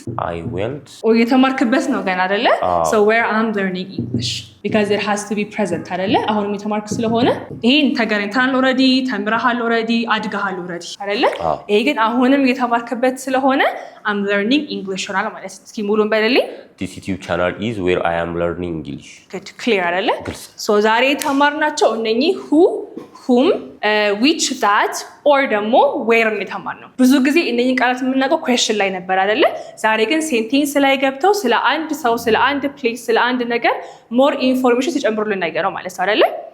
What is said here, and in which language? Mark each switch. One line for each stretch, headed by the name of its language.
English: I went
Amharic: የተማርክበት ነው ገና አይደለ
English: so where I'm learning English because it has to be present
Amharic: አይደለ አሁንም የተማርክ ስለሆነ ይሄን ተገናኝተናል already ተምረሃል already አድገሃል already አይደለ ይሄ ግን አሁንም የተማርክበት ስለሆነ
English: I'm learning English
Amharic: ሆናል ማለት ነው እስኪ ሙሉን በልልኝ
English: this YouTube channel is where I am learning English good clear
Amharic: አይደለ so ዛሬ የተማርናቸው እነኚህ
English: whom which that or
Amharic: ደግሞ where የተማርነው ብዙ ጊዜ እነኚህ ቃላት የምናውቀው question ላይ ነበር አይደለ ዛሬ ግን ሴንቴንስ ላይ ገብተው ስለ አንድ ሰው ስለ አንድ ፕሌስ ስለ አንድ ነገር
English: more information
Amharic: ተጨምሩልን ነገር ነው ማለት አይደለ